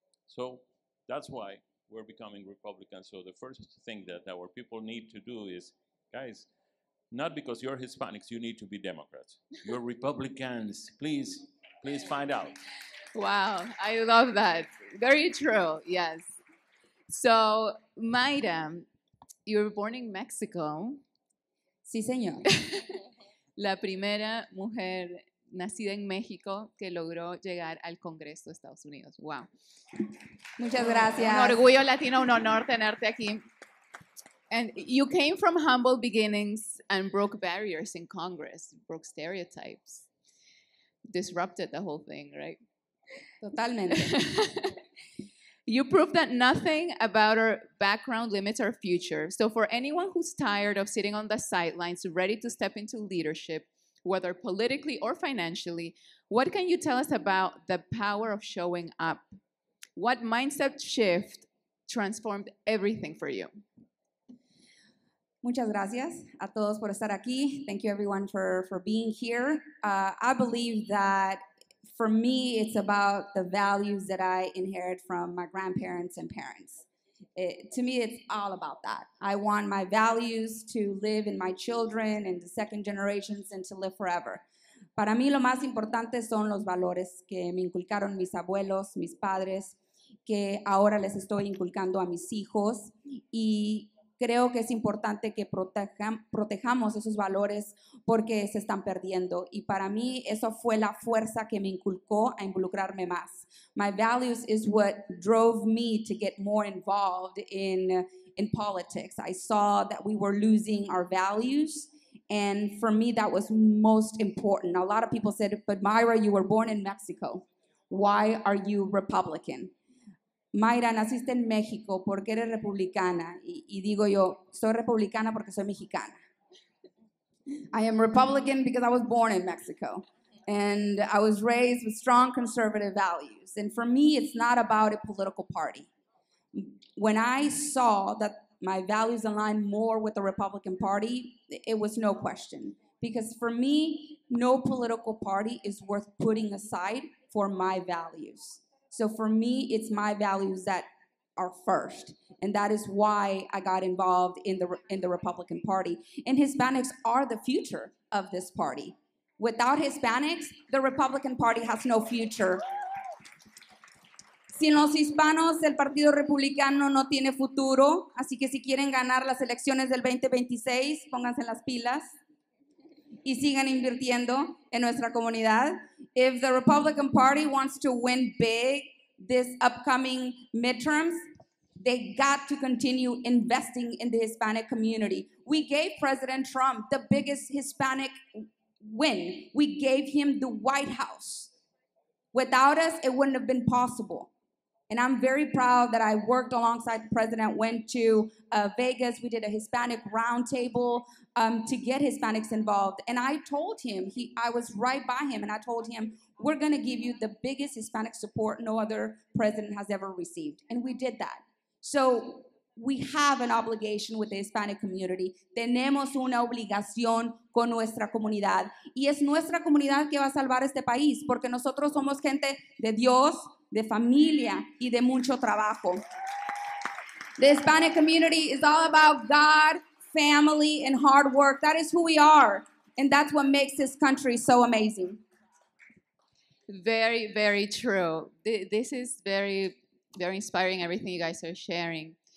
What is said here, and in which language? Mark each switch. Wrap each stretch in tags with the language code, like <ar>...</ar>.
<en>So that's why we're becoming Republicans. So the first thing that our people need to do is, guys, not because you're Hispanics, you need to be Democrats. You're Republicans. Please find out. Wow, I love that. Very true, yes. So, Mayra, you were born in Mexico.</en> <es>Sí, señor. La primera mujer nacida en México que logró llegar al Congreso de Estados Unidos.</es> <en>Wow.</en> <es>Muchas gracias. Un orgullo latino, un honor tenerte aquí.</es> <en>And you came from humble beginnings and broke barriers in Congress, broke stereotypes, disrupted the whole thing, right?</en> <es>Totalmente.</es> <en>You proved that nothing about our background limits our future. So for anyone who's tired of sitting on the sidelines, ready to step into leadership, whether politically or financially, what can you tell us about the power of showing up? What mindset shift transformed everything for you?</en> <es>Muchas gracias a todos por estar aquí.</es> <en>Thank you everyone for being here. I believe that for me, it's about the values that I inherit from my grandparents and parents. To me, it's all about that. I want my values to live in my children and the second generations and to live forever.</en> <es>Para mí, lo más importante son los valores que me inculcaron mis abuelos, mis padres, que ahora les estoy inculcando a mis hijos, y creo que es importante que protejamos esos valores porque se están perdiendo. Y para mí eso fue la fuerza que me inculcó a involucrarme más.</es> <en>My values is what drove me to get more involved in politics. I saw that we were losing our values, and for me that was most important. A lot of people said, but Mayra, you were born in Mexico. Why are you Republican?</en> <es>Mayra, naciste en México, ¿por qué eres republicana? Y digo yo, soy republicana porque soy mexicana.</es> <en>I am Republican because I was born in Mexico. And I was raised with strong conservative values. And for me, it's not about a political party. When I saw that my values aligned more with the Republican Party, it was no question. Because for me, no political party is worth putting aside for my values. So for me, it's my values that are first. And that is why I got involved in the Republican Party. And Hispanics are the future of this party. Without Hispanics, the Republican Party has no future.</en> <es>Sin los hispanos, el Partido Republicano no tiene futuro. Así que si quieren ganar las elecciones del 2026, pónganse las pilas y sigan invirtiendo en nuestra comunidad.</es> <en>If the Republican Party wants to win big this upcoming midterms, they got to continue investing in the Hispanic community. We gave President Trump the biggest Hispanic win. We gave him the White House. Without us, it wouldn't have been possible. And I'm very proud that I worked alongside the president, went to Vegas. We did a Hispanic roundtable to get Hispanics involved. And I told him, I was right by him, and I told him, we're going to give you the biggest Hispanic support no other president has ever received. And we did that. So we have an obligation with the Hispanic community.</en> <es>Tenemos una obligación con nuestra comunidad. Y es nuestra comunidad que va a salvar este país, porque nosotros somos gente de Dios, de familia y de mucho trabajo.</es> <en>The Hispanic community is all about God, family, and hard work. That is who we are. And that's what makes this country so amazing. Very, very true. This is very, very inspiring, everything you guys are sharing.</en>